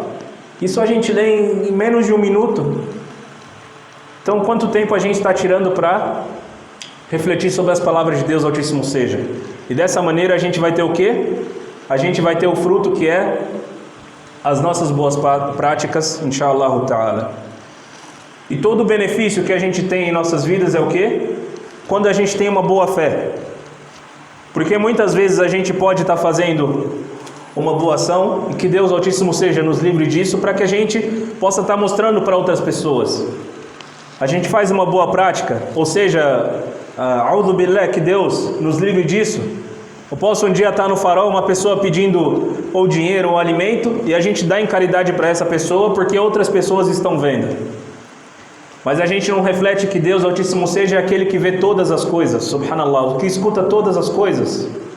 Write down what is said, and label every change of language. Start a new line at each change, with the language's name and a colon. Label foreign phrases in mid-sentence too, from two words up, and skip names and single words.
Portuguese: Isso a gente lê em menos de 1 minuto. Então, quanto tempo a gente está tirando para refletir sobre as palavras de Deus Altíssimo seja? E dessa maneira a gente vai ter o quê? A gente vai ter o fruto que é as nossas boas práticas,
Arabic: إن شاء الله تعالى.
Portuguese: E todo o benefício que a gente tem em nossas vidas é o quê? Quando a gente tem uma boa fé. Porque muitas vezes a gente pode estar fazendo uma boa ação, e que Deus Altíssimo seja nos livre disso, para que a gente possa estar mostrando para outras pessoas. A gente faz uma boa prática, ou seja,
Arabic: أعوذ بالله,
Portuguese: que Deus nos livre disso. Eu posso um dia estar no farol, uma pessoa pedindo ou dinheiro ou alimento, e a gente dá em caridade para essa pessoa porque outras pessoas estão vendo. Mas a gente não reflete que Deus Altíssimo seja aquele que vê todas as coisas, subhanallah, que escuta todas as coisas.